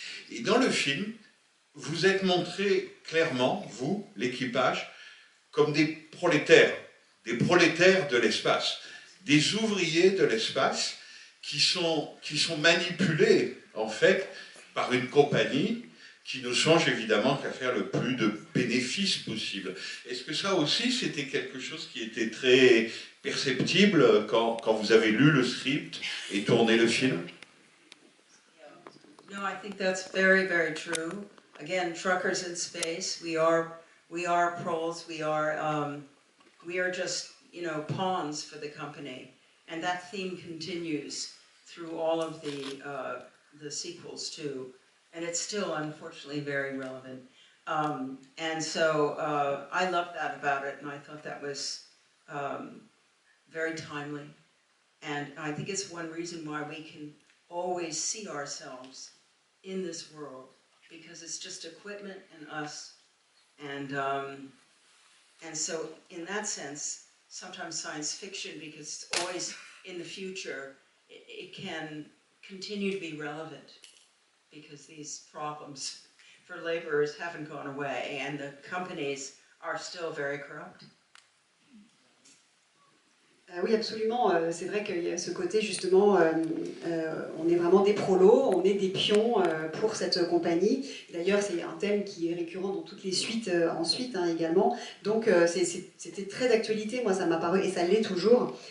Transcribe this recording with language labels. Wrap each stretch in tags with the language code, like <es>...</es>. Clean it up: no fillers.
<fr>Et dans le film, vous êtes montré clairement, vous, l'équipage, comme des prolétaires de l'espace, des ouvriers de l'espace qui sont manipulés, en fait, par une compagnie qui ne songe évidemment qu'à faire le plus de bénéfices possible. Est-ce que ça aussi, c'était quelque chose qui était très perceptible quand vous avez lu le script et tourné le film?</fr> <en>No, I think that's very, very true. Again, truckers in space. We are proles. We are just, you know, pawns for the company, and that theme continues through all of the sequels too, and it's still unfortunately very relevant. And so I loved that about it, and I thought that was very timely, and I think it's one reason why we can always see ourselves in this world, because it's just equipment and us, and so in that sense, sometimes science fiction, because it's always in the future, it can continue to be relevant, because these problems for laborers haven't gone away, and the companies are still very corrupt.</en> <fr>Oui, absolument. C'est vrai qu'il y a ce côté, justement, on est vraiment des prolos, on est des pions pour cette compagnie. D'ailleurs, c'est un thème qui est récurrent dans toutes les suites ensuite, hein, également. Donc, c'était très d'actualité. Moi, ça m'a paru, et ça l'est toujours.</fr>